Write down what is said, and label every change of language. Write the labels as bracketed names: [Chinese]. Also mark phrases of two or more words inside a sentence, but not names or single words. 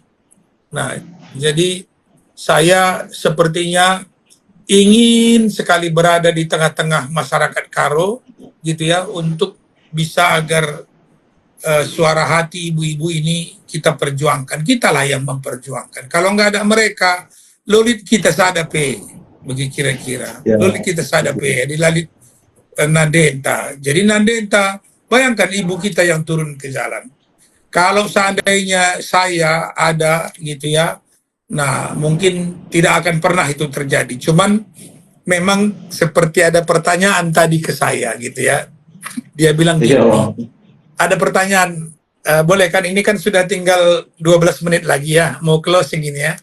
[Indonesian] Nah, jadi saya sepertinya ingin sekali berada di tengah-tengah masyarakat Karo gitu ya, untuk bisa agar suara hati ibu-ibu ini kita perjuangkan. Kitalah yang memperjuangkan. Kalau nggak ada mereka, [Batak Karo] lolit kita sadape, [Indonesian] begitu kira-kira. Ya. [Batak Karo] Lolit kita sadape, dilalit Nandenta. [Indonesian] Jadi Nandenta, bayangkan ibu kita yang turun ke jalan. Kalau seandainya saya ada gitu ya, nah mungkin tidak akan pernah itu terjadi. Cuman memang seperti ada pertanyaan tadi ke saya gitu ya. Dia bilang gini, ada pertanyaan, boleh kan, ini kan sudah tinggal 12 menit lagi ya, mau closing ini ya.